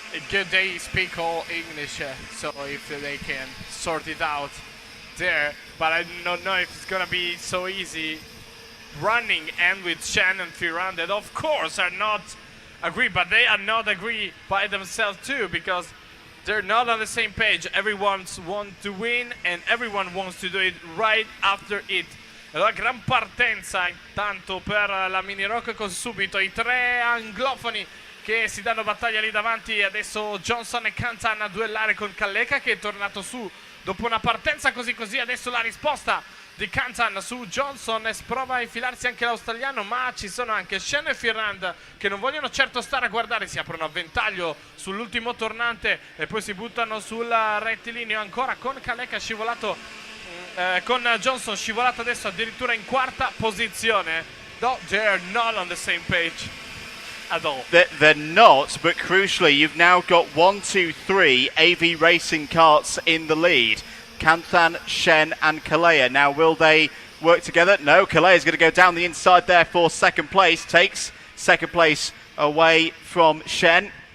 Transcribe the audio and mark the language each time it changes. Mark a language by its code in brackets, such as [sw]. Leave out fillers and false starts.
[en] Good, they speak all English, so if they can sort it out there, but I don't know if it's gonna be so easy running and with Shen and Firan that of course are not agree, but they are not agree by themselves too, because they're not on the same page. Everyone wants to win and everyone wants to do it right after it. [it] Allora, gran partenza intanto per la mini rock, con subito i 3 anglofoni che si danno battaglia lì davanti. Adesso Johnson e Kantan a duellare con Kaleka, che è tornato su dopo una partenza così. Adesso la risposta di Kantan su Johnson, prova a infilarsi anche l'australiano, ma ci sono anche Shen e Firand che non vogliono certo stare a guardare. Si aprono a ventaglio sull'ultimo tornante e poi si buttano sul rettilineo ancora, con Kaleka scivolato, con Johnson scivolato adesso addirittura in quarta posizione. [en] No, they're not on the same page at all. They're not, but crucially you've now got 1, 2, 3 AV racing karts in the lead. Kanthan, Shen and Kalea. Now will they work together? No, Kalea's going to go down the inside there for second place. Takes second place away from Shen.